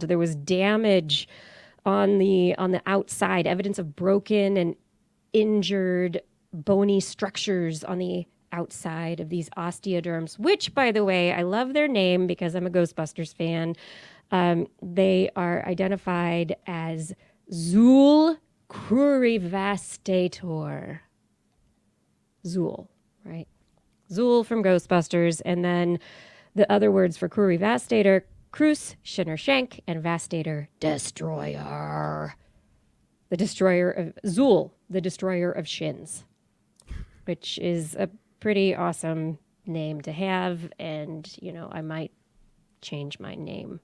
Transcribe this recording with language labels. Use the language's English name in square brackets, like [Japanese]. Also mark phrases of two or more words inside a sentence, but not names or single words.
[English] There was damage on the outside, evidence of broken and injured bony structures on the outside of these osteoderms, which, by the way, I love their name because I'm a Ghostbusters fan. They are identified as Zool crurivastator. Zool, right? Zool from Ghostbusters, and then the other words for crurivastator, Crus, Shinner Shank, and Vastator, destroyer. The destroyer of Zool, the destroyer of shins, which is a pretty awesome name to have, and, you know, I might change my name.